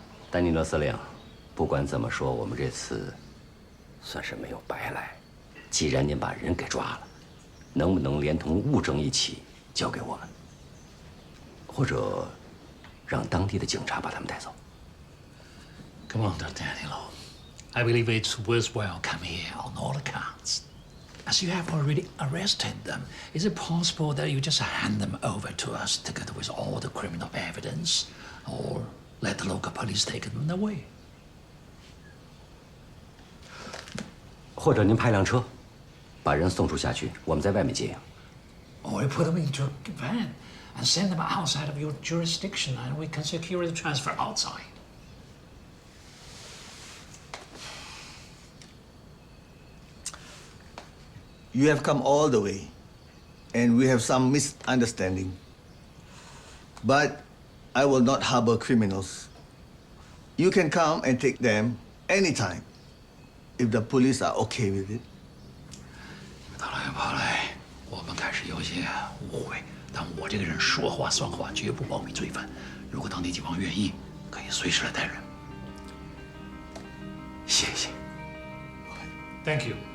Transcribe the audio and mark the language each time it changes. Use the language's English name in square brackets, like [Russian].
[Chinese] 丹尼罗司令，不管怎么说，我们这次算是没有白来。既然您把人给抓了，能不能连同物证一起交给我们，或者让当地的警察把他们带走？ [English] Commander Danilo, I believe it's worthwhile coming here on all accounts. As you have already arrested them, is it possible that you just hand them over to us together with all the criminal evidence, or let the local police take them away? [Chinese] 或者您派辆车，把人送出辖区，我们在外面接应。 [English] Or you put them into a van and send them outside of your jurisdiction, and we can secure the transfer outside. You have come all the way, and we have some misunderstanding. But I will not harbor criminals. You can come and take them anytime, if the police are okay with it. [Chinese] 跑来跑来，我们开始有些误会，但我这个人说话算话，绝不包庇罪犯。如果当地警方愿意，可以随时来带人。谢谢。 [English] Thank you.